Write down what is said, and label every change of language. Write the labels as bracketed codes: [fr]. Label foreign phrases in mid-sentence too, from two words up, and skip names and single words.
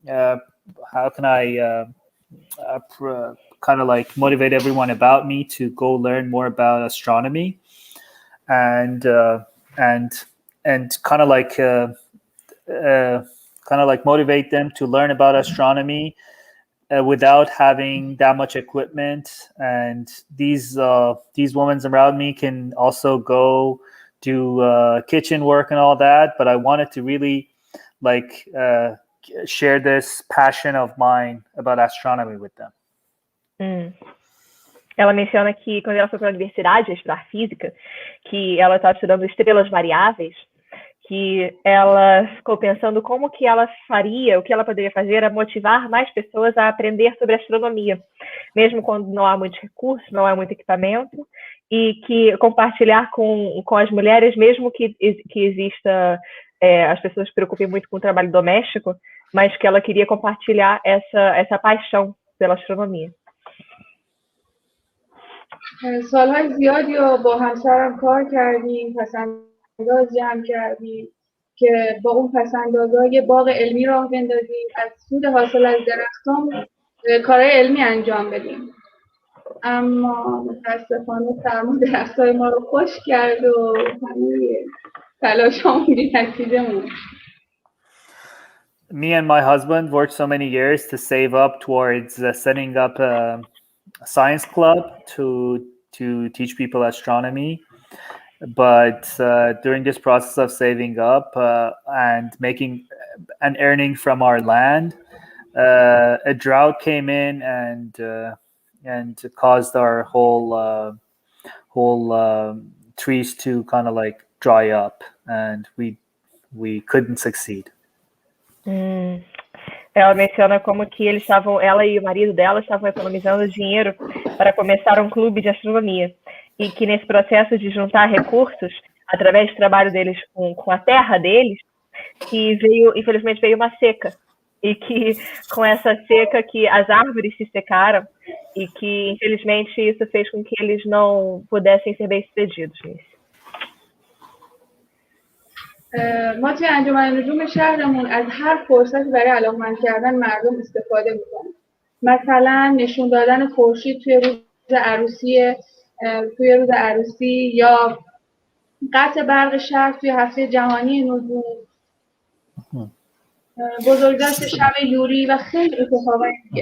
[en] kind of like motivate everyone about me to go learn more about astronomy, and kind of like motivate them to learn about astronomy without having that much equipment. And these women around me can also go do kitchen work and all that, but I wanted to really like share this passion of mine about astronomy with them. [pt] Ela menciona que quando ela foi para a universidade estudar física, que ela estava estudando estrelas variáveis, que ela ficou pensando como que ela faria, o que ela poderia fazer era motivar mais pessoas a aprender sobre astronomia, mesmo quando não há muitos recursos, não há muito equipamento, e que compartilhar com as mulheres, mesmo que exista, as pessoas se preocupem muito com o trabalho doméstico, mas que ela queria compartilhar essa paixão pela astronomia. [fa] سالهای زیادی رو با همسرم کار کردیم، پسنداز جمع کردیم که با اون پسندازها یه باغ علمی راه بندازیم، از سود حاصل از درختان کارهای علمی انجام بدیم. اما متاسفانه سرما درختای ما رو خشک کرد و همه تلاشامون بی‌نتیجه موند. [en] Me and my husband worked so many years to save up towards setting up a science club to teach people astronomy, but during this process of saving up and making and earning from our land, a drought came in and caused our whole trees to kind of like dry up, and we couldn't succeed. [pt] Ela menciona como que ela e o marido dela estavam economizando dinheiro para começar um clube de astronomia, e que nesse processo de juntar recursos, através do trabalho deles com a terra deles, que infelizmente veio uma seca, e que com essa seca que as árvores se secaram e que infelizmente isso fez com que eles não pudessem ser bem-sucedidos nisso. [fa] ما توی انجمن نجوم شهرمون از هر فرصتی برای علاقمند کردن مردم استفاده میکنیم. مثلا نشون دادن خورشید توی روز عروسی یا قطع برق شهر توی هفته جهانی نجوم، بزرگداشت شب یوری و خیلی اتفاقای دیگه.